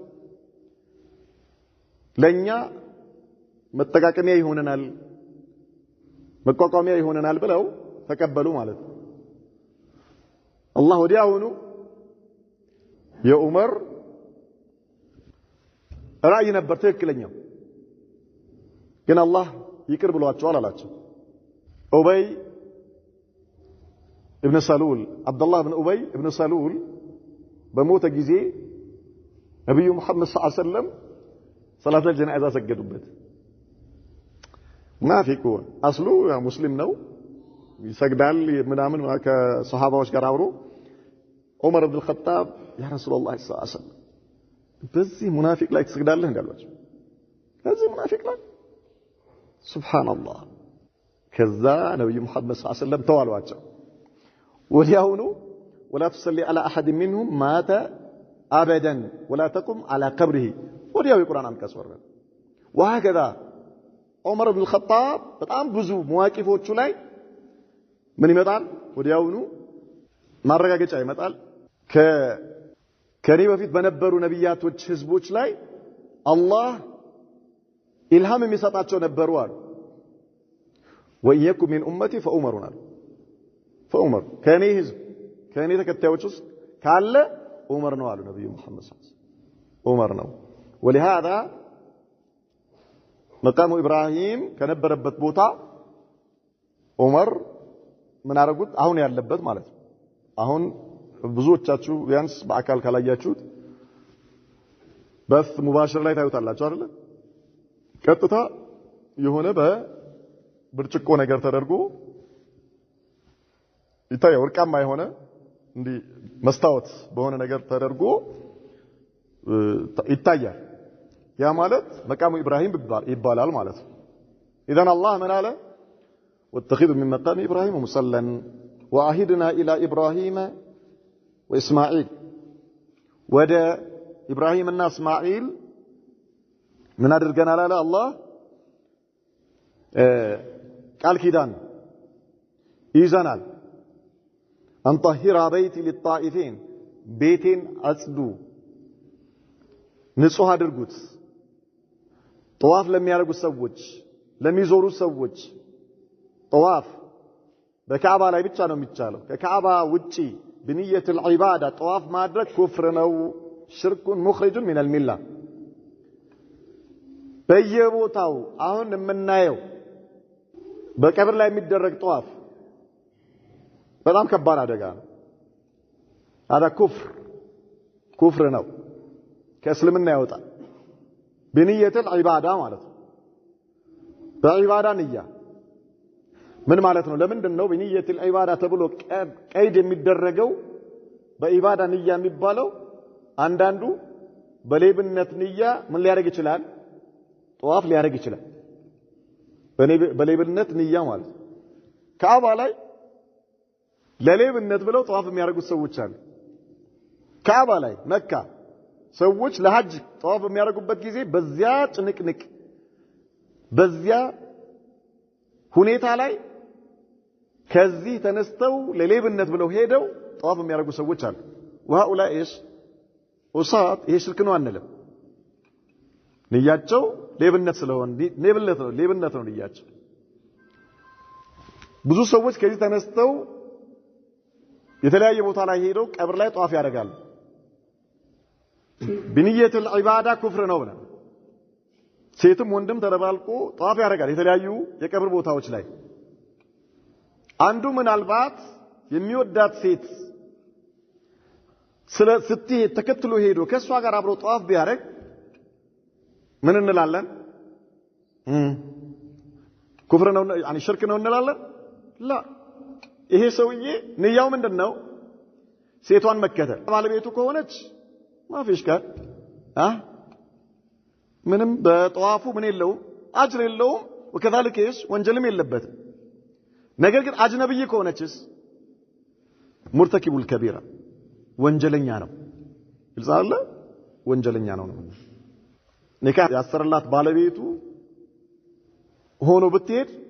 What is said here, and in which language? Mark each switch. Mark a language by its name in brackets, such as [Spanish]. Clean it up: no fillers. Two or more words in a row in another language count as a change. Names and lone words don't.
[Amharic] ለኛ መጠቃቀሚያ ይሆነናል መቋቋሚያ ይሆነናል ብለው ተቀበሉ ማለት ነው። አላህ ወዲያውኑ የዑመር ራእይ ነበር ትክክለኛው፣ ግን አላህ ይቅር ብሏቸዋል አላቸው። ኡበይ [Arabic] ابن سلول عبد الله بن أبي ابن سلول [Amharic] በሞተ ጊዜ ነብዩ መሐመድ [Arabic] صلى الله عليه وسلم صلاة الجنازة [Amharic] ሰገዱበት ሙናፊቁ አስሉ ያ ሙስሊም ነው ይሰግዳል ምናምን ከሱሐባዎች ጋር አብሮ ዑመር ኢብኑ الخطاب [Arabic] يا رسول الله صلى الله عليه وسلم [Amharic] በዚህ ሙናፊቅ ላይ ትሰግዳለህ እንዳሏቸው በዚህ ሙናፊቅ ላይ ሱብሃንአላህ ከዛ ነብዩ መሐመድ [Arabic] صلى الله عليه وسلم [Amharic] ተዋሏቸው ወዲያውኑ [Arabic] ولا تصلي على احد منهم مات ابدا ولا تقم على قبره [Amharic] ወዲያው የቁርአን አንቀጽ ወረደ وهكذا ዑመር ኢብኑ الخطاب በጣም ብዙ መዋቂፎቹ ላይ ምን ይመጣል ወዲያውኑ ማረጋገጫ ይመጣል ከኔ በፊት በነበሩ ነብያቶች ህዝቦች ላይ አላህ ኢልሃም የሚሰጣቸው ነበሩ አሉ ወየኩም [Arabic] من امتي فعمرنا فعمر [Amharic] ከኔ ህዝብ ከኔ ተከታዮች ውስጥ ካለ ዑመር ነው አሉ ነብዩ መሐመድ [Arabic] صلى الله عليه وسلم [Amharic] ዑመር ነው ولهذا መቃሙ ኢብራሂም ከነበረበት ቦታ ዑመር ምን አረጉት አሁን ያለበት ማለት ነው አሁን ብዙዎቻችሁ ቢያንስ በአካል ካላያችሁት በስ ሙባሽር ላይ ታዩታላችሁ አይደል ቀጥታ የሆነ በብርጭቆ ነገር ተደርጎ ይታያል ወርቃማ የሆነ እንዲ መስታወት በሆነ ነገር ተደርጎ ይታያል ያ ማለት መቃሙ ኢብራሂም ይባላል ማለት ነው [Arabic] اذا الله من قال واتخذوا من مقام ابراهيم مصلى واعهدنا الى ابراهيم واسماعيل [Amharic] ወደ ኢብራሂምና እስማኤል ምን አድርገናል አለ አላህ ቃል ኪዳን ይዘናል [Arabic] أن طهرا بيتي للطائفين [Amharic] ቤቴን አጽዱ ንጹህ አድርጉት ጠዋፍ ለሚያደርጉ ሰዎች ለሚዞሩ ሰዎች ጠዋፍ በካዕባ ላይ ብቻ ነው የሚቻለው ከካዕባ ውጪ [Arabic] بنيه العباده [Amharic] طواف ማድረግ ኩፍር ነው ሽርክ [Arabic] مخرج من المله [Amharic] በየቦታው አሁን የምናየው በቀብር ላይ የሚደረግ ጠዋፍ በጣም ከባድ አደጋ ነው هذا ኩፍር ነው ከእስልምና ያወጣል [Arabic] بنيه العباده [Amharic] ማለት ነው በዒባዳ ንያ ምን ማለት ነው ለምንድን ነው [Arabic] بنيه العباده [Amharic] ተብሎ ቀይድ የሚደረገው በዒባዳ ንያ የሚባለው አንዳንዱ በሌብነት ንያ ምን ሊያደርግ ይችላል ጠዋፍ ሊያደርግ ይችላል በሌብነት ንያ ማለት ካዕባ ላይ ለሌብነት ብለው ጠዋፍ የሚያደርጉት ሰዎች አሉ ካዕባ ላይ መካ ሰዎች ለሐጅ ጠዋፍ የሚያደርጉበት ጊዜ በዚያ ጭንቅንቅ በዚያ ሁኔታ ላይ ከዚህ ተነስተው ለሌብነት ብለው ሄደው ጠዋፍ የሚያደርጉ ሰዎች አሉ [Arabic] وهؤلاء ايش وصات [Amharic] ይሄ ሽርክ ነው አንልም ንያቸው ሌብነት ስለሆነ ሌብነት ነው ንያቸው ብዙ ሰዎች ከዚህ ተነስተው የተለያየ ቦታ ላይ ሄደው ቀብር ላይ ጠዋፍ ያደርጋሉ [Arabic] بنيه العباده كفر [Amharic] ነው ብለን ሴትም ወንድም ተደባልቆ ጠዋፍ ያደርጋል የተለያዩ የቀብር ቦታዎች ላይ አንዱ ምናልባት የሚወዳት ሴት ስትሄድ ተከትሎ ሄዶ ከሷ ጋር አብሮ ጠዋፍ ቢያደርግ ምን እንላለን ኩፍር ነው يعني ሽርክ ነው እንላለን لا ይሄ ሰውዬ ንያው ምንድነው ሴቷን መከተል ባለቤቱ ከሆነች ማፊሽ ጋር ምንም በጠዋፉ ምን የለውም አጅር የለውም [Arabic] وكذلك ايش [Amharic] ወንጀልም የለበትም ነገር ግን አጅነብይ ከሆነችስ [Arabic] مرتكب الكبيرة [Amharic] ወንጀለኛ ነው ይልዛለ ወንጀለኛ ነው ኒካህ ያሰረላት ባለቤቱ ሆኖ ብትሄድ